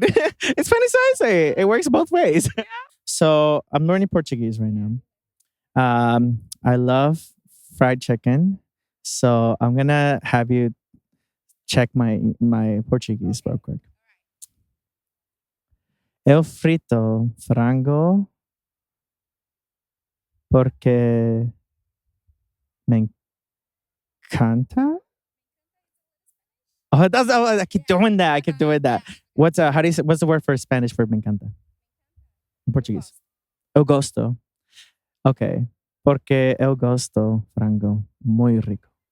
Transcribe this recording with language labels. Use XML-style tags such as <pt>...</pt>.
<en>It's funny so I say it. It works both ways. Yeah. So I'm learning Portuguese right now. I love fried chicken. So I'm going to have you check my Portuguese real quick.</en> <pt>Eu frito frango porque me encanta.</pt> <en>Oh, I keep doing that. What's the word for Spanish for</en> <es>me encanta?</es> <en>In Portuguese.</en> <pt>Eu gosto.</pt> <en>Okay.</en> <pt>Porque eu gosto frango</pt> <es>muy rico.</es>